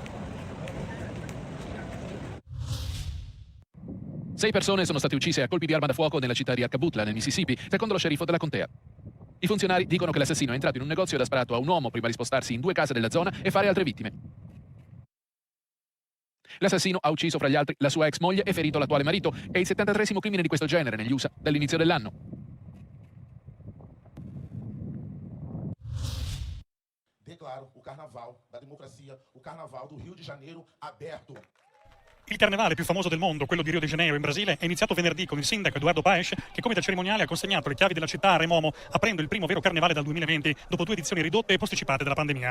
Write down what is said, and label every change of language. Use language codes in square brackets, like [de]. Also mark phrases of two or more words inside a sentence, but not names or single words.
[it] 6 persone sono state uccise a colpi di arma da fuoco nella città di Arcabutla, nel Mississippi, secondo lo sceriffo della contea. I funzionari dicono che l'assassino è entrato in un negozio ed ha sparato a un uomo prima di spostarsi in 2 case della zona e fare altre vittime. L'assassino ha ucciso fra gli altri la sua ex moglie e ferito l'attuale marito. È il 73esimo crimine di questo genere negli USA dall'inizio dell'anno. [pt] Declaro o Carnaval da Democrazia, o Carnaval do Rio de Janeiro aberto. [it] Il carnevale più famoso del mondo, quello di Rio de Janeiro in Brasile, è iniziato venerdì con il sindaco Eduardo Paes, che come da cerimoniale ha consegnato le chiavi della città a Re Momo, aprendo il primo vero carnevale dal 2020, dopo 2 edizioni ridotte e posticipate dalla pandemia.